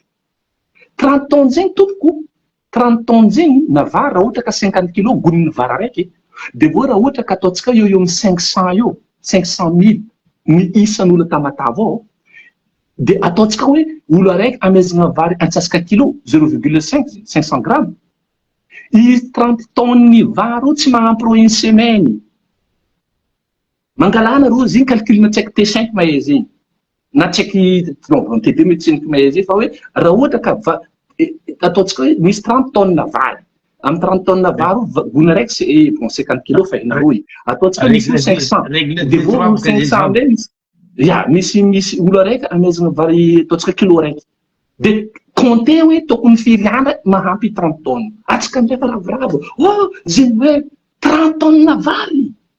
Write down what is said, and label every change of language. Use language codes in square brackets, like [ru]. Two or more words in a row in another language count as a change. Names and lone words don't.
[mg] 30 tonnes zegny tompoko 30 tonnes zegny na vary raha ohatra ka 50 kg goniny vary araiky de voa raha ohatra ka ataontsika eo amin'ny 500 eo 500 000 ny isan'olo Tamatave ao de ataontsika hoe olo araiky amezana vary antsasaka kilo 0,5 500 grammes. Izy 30 tonnes ny vary tsy mahampy roa [fr] une semaine. [mg] Mangalana rô zegny calcul na tsaiky T5 mahay zegny na tsaiky non TD médecine mahay zegny fa hoe raha ohatra ka ataontsika hoe misy 30 tonnes na vary am 30 tonnes na vary gony araiky [fr] c'est bon [mg] 50 kg fa inaroy ataontsika misy 500 de voa 500 ndray ya misy olo araiky amezana vary ataontsika kilo araiky [fr] de compter [mg] hoe tokony firy andra mahampy 30 tonnes atsika amizay fa ravoravo zegny hoe 30 tonnes na vary